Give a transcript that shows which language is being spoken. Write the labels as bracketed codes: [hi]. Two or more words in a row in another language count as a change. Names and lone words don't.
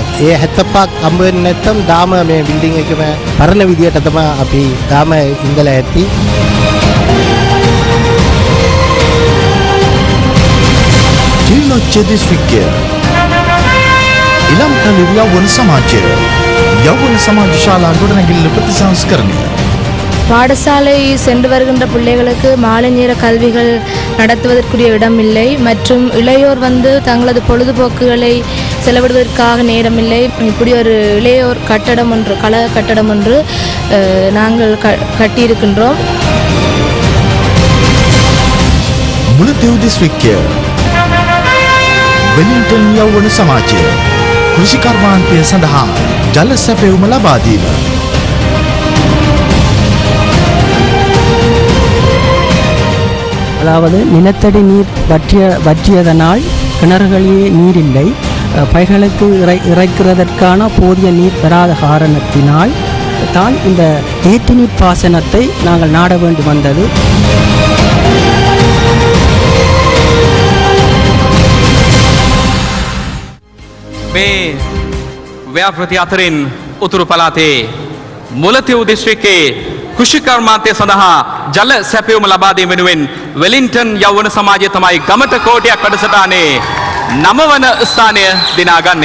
[si] ඒ 75ක් හම්බ වෙන්නේ නැත්නම් දාම මේ බිල්ඩින් එකම පරණ විදියට තමයි අපි දාම ඉඳලා ඇති. ජිල්ලොච්ච දිස්ත්‍රික්කය ඉලම්කලි යවුන සමාජය යවුන සමාජ ශාලා ගොඩනැගිල්ල ප්‍රතිසංස්කරණය [ta] பாடசாலை சென்று வருகின்ற பிள்ளைகளுக்கு மாலை நேர கல்விகள் நடத்துவதற்குரிய இடம் இல்லை மற்றும் இளையோர் வந்து தங்களது பொழுதுபோக்குகளை செலவிடுவதற்காக நேரமில்லை. இப்படி ஒரு இளையோர் கட்டடம் ஒன்று கல கட்டடம் ஒன்று நாங்கள் கட்டியிருக்கின்றோம். [si] මුලතිව් දිස්ත්‍රික්කය වෙලින්ටන් යවුන සමාජය කෘෂිකර්මාන්තය සඳහා ජල සැපයුම ලබා දීම [ta] அதாவது நிலத்தடி நீர் வற்றியதனால் கிணறுகளிலே நீர் இல்லை. பயிர்களுக்கு இறைக்கிறதற்கான போதிய நீர் பெறாத காரணத்தினால் தான் இந்த ஏற்று நீர் பாசனத்தை நாங்கள் நாட வேண்டி வந்தது. [si] මේ ව්‍යාපෘති අතරින් උතුරු පළාතේ මුලතිව් දිස්ත්‍රික්කයේ කෘෂිකර්මාන්තය සඳහා ජල සැපයුම ලබා දීම වෙනුවෙන් වෙලින්ටන් යෞවන සමාජය තමයි ගමට කෝටියක් වැඩසටහනේ 9 වන ස්ථානය දිනාගන්නේ.